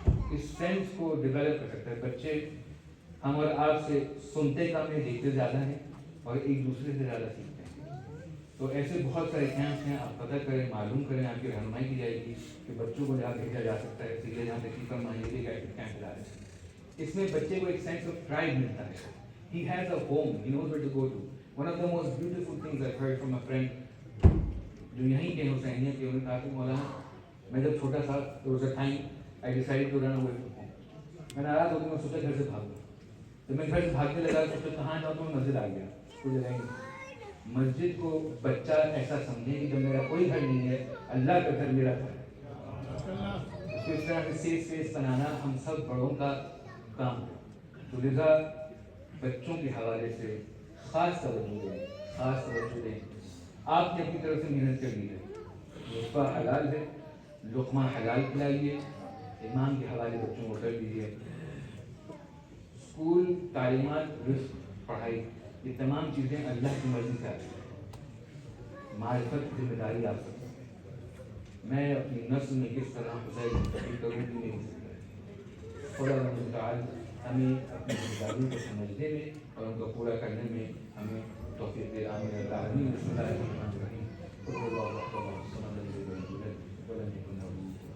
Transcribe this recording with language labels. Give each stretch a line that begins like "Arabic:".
Urdu: اس sense کو develop کر سکتا ہے. بچے ہم اور آپ سے سنتے کم ہیں, دیکھتے زیادہ ہیں, اور ایک دوسرے سے زیادہ سیکھتے ہیں. تو ایسے بہت سارے کیمپس ہیں, آپ پتہ کریں, معلوم کریں, آپ کی رہنمائی کی جائے گی کہ بچوں کو جہاں بھیجا جا سکتا ہے. اسی لیے جہاں تشریف فرمائیے بھی کیمپ چلا رہے ہیں. اس میں بچے کو ایک سینس آف پرائڈ ملتا ہے.
English: He has a home, he knows where to go to. One of the most beautiful things I've heard from a friend
Urdu: جو یہیں کے حسینیہ کے, انہوں نے کہا کہ مولانا میں جب چھوٹا تھا,
English: there was a time I decided to run away from home.
Urdu: میں ناراض ہو گیا, میں سوچا گھر سے بھاگوں. جب میں گھر سے بھاگنے لگا تو کہاں جاؤں, تو میں مسجد آ گیا. کوئی جگہ نہیں. مسجد کو بچہ ایسا سمجھے کہ جب میرا کوئی گھر نہیں ہے, اللہ کا گھر میرا گھر ہے. اس کو اس طرح سے سیف اسپیس بنانا ہم سب بڑوں کا کام ہے. تو لذا بچوں کے حوالے سے خاص توجہ دیں, خاص توجہ دیں. آپ نے اپنی طرف سے محنت کر لی ہے, لقمہ حلال ہے, لقمہ حلال کھلائیے. امام کے حوالے بچوں کو کر دیجیے. اسکول, تعلیمات, رزق, پڑھائی, یہ تمام چیزیں اللہ کی مرضی سے آتی ہیں. معرفت ذمہ داری آپ سکتے ہیں. میں اپنی نسل میں کس طرح حسین منتقل کروں گی نہیں ہو سکتا. خدا تعالی ہمیں اپنی ذمہ داریوں کو سمجھنے میں اور ان کو پورا کرنے میں ہمیں توفیق دے.
Arabic: آمین یا رب العالمین. بسم اللہ الرحمن الرحیم. قل هو الله احد الله الصمد لم يلد ولم يولد ولم يكن له كفوا